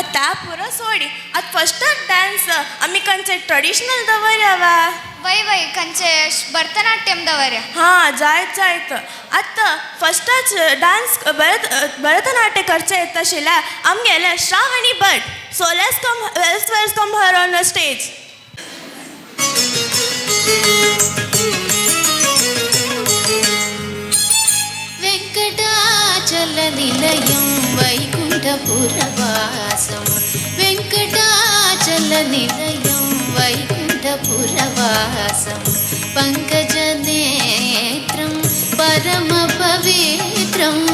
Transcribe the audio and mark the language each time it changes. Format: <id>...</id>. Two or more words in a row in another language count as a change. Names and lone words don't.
<kok>आता पुरा सोडी आता</kok> <en>first dance</en> <kok>आम्ही कंचे ट्रेडिशनल दवरया वय खंयचे भरतनाट्यमदवरे हां जायत आतां फस्टच डान्स भरतनाट्य करचें येता आशिल्लें आमगेले श्रावणी भट</kok> <en>so let's welcome her on the stage.</en> <sa>वेङ्कटाचलनिलयं वैकुण्ठपुरवासं वेङ्कटाचलनिलयं वैकुण्ठपुरवासं पङ्कजनेत्रं परमपवित्रं</sa>